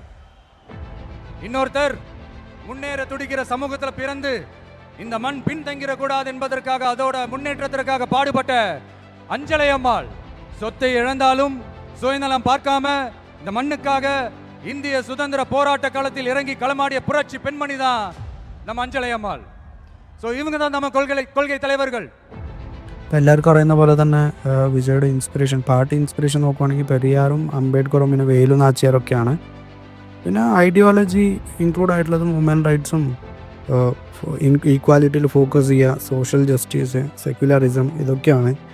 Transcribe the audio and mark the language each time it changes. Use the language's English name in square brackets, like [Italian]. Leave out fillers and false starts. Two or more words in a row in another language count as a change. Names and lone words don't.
[Tamil] இன்னொருத்தர் முன்னேற துடிக்கிற சமூகத்தில் பிறந்து இந்த மண் பின்தங்கிட கூடாது என்பதற்காக அதோட முன்னேற்றத்திற்காக பாடுபட்ட அஞ்சலை அம்மாள். சொத்தை இழந்தாலும் சுயநலம் பார்க்காம இந்த மண்ணுக்காக இந்திய சுதந்திர போராட்ட களத்தில் இறங்கி களமாடிய புரட்சி பெண்மணி தான் நம்ம அஞ்சலை அம்மாள். ஸோ இவங்க தான் நம்ம கொள்கை தலைவர்கள். [Malayalam] എല്ലാവർക്കും അറിയുന്ന പോലെ തന്നെ വിജയുടെ ഇൻസ്പിറേഷൻ, [English] party inspiration [Malayalam] നോക്കുവാണെങ്കിൽ പെരിയാറും അംബേദ്കറും പിന്നെ വേലു നാച്ചിയാരൊക്കെയാണ്. പിന്നെ [English] ideology include [Malayalam] ആയിട്ടുള്ളതും [English] woman rights [Malayalam] ഈക്വാലിറ്റിയിൽ ഫോക്കസ് ചെയ്യുക, [English] social justice, secularism, [Malayalam] ഇതൊക്കെയാണ്.